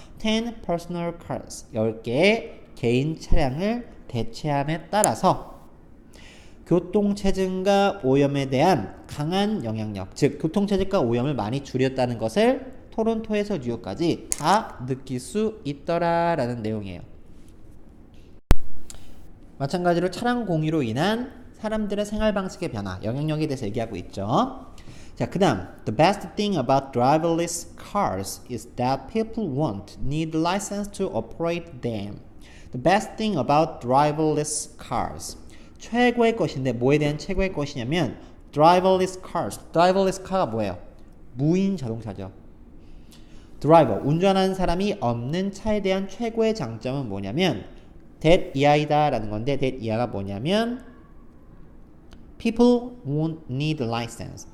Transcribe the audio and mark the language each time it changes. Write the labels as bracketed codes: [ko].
[en] 10 personal cars, [ko] 10개의 개인 차량을 대체함에 따라서 교통체증과 오염에 대한 강한 영향력, 즉 교통체증과 오염을 많이 줄였다는 것을 토론토에서 뉴욕까지 다 느낄 수 있더라라는 내용이에요. 마찬가지로 차량 공유로 인한 사람들의 생활 방식의 변화, 영향력에 대해서 얘기하고 있죠. 자, 그 다음 [en] The best thing about driverless cars is that people won't need license to operate them. The best thing about driverless cars. [ko] 최고의 것인데 뭐에 대한 최고의 것이냐면 [en] driverless cars. [ko] driverless car가 뭐예요? 무인 자동차죠. 드라이버, 운전하는 사람이 없는 차에 대한 최고의 장점은 뭐냐면 that 이하이다 라는 건데 that 이하가 뭐냐면 [en] people won't need license.